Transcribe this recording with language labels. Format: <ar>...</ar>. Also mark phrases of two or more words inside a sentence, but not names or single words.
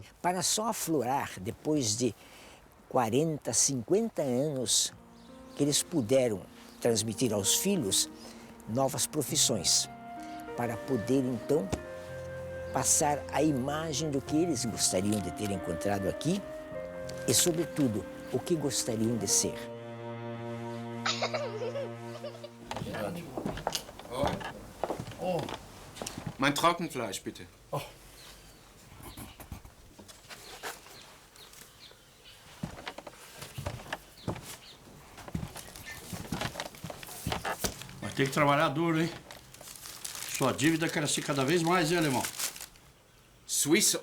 <pt>Para só aflorar, depois de 40, 50 anos, que eles puderam transmitir aos filhos novas profissões, para poder, então, passar a imagem do que eles gostariam de ter encontrado aqui e, sobretudo, o que gostariam de ser.</pt> <de>Oh, mein Trockenfleisch, bitte. Oh.</de> <pt>Vai ter que trabalhar duro, hein? Sua dívida cresce cada vez mais, hein, alemão? Suíço.</pt>